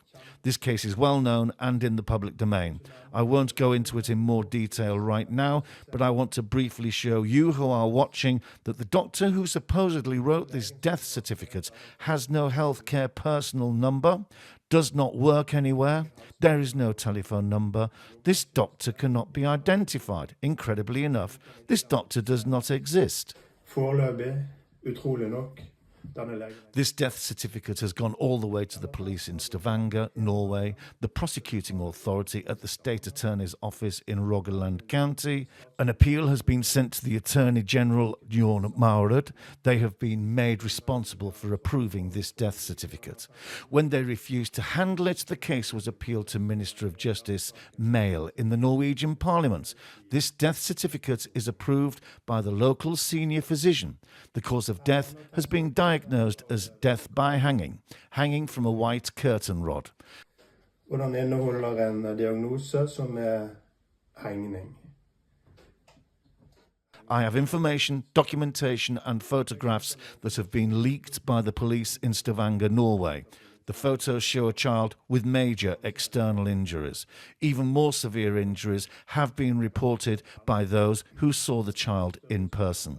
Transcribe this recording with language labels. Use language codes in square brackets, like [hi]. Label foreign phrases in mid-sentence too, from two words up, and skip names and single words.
[en] This case is well known and in the public domain. I won't go into it in more detail right now, but I want to briefly show you who are watching that the doctor who supposedly wrote this death certificate has no healthcare personal number, does not work anywhere, there is no telephone number. This doctor cannot be identified. Incredibly enough, this doctor does not exist. [no] Foreløpig, utrolig nok. [en] This death certificate has gone all the way to the police in Stavanger, Norway, the prosecuting authority at the State Attorney's Office in Rogaland County. An appeal has been sent to the Attorney General, Jon Maurud. They have been made responsible for approving this death certificate. When they refused to handle it, the case was appealed to Minister of Justice, Mail, in the Norwegian Parliament. This death certificate is approved by the local senior physician. The cause of death has been diagnosed as death by hanging from a white curtain rod. [no] Og den inneholder en diagnose som hengning. [en] I have information, documentation and photographs that have been leaked by the police in Stavanger, Norway. The photos show a child with major external injuries. Even more severe injuries have been reported by those who saw the child in person.